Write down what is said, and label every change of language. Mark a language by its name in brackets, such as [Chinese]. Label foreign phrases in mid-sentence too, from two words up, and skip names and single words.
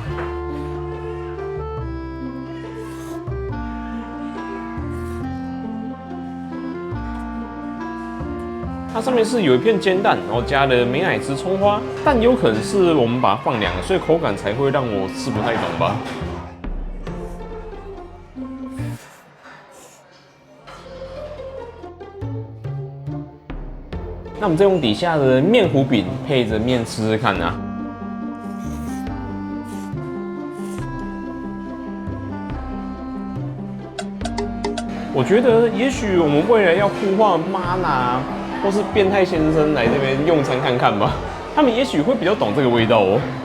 [Chinese] 它上面是有一片煎蛋，然后加了美乃滋、蔥花，但有可能是我們把它放涼了，所以口感才會讓我吃不太懂吧。那我們再用底下的麵糊餅配着麵吃吃看啊。我覺得也許我們未來要呼喚媽娜或是變態先生來這邊用餐看看吧，他們也許會比較懂這個味道哦。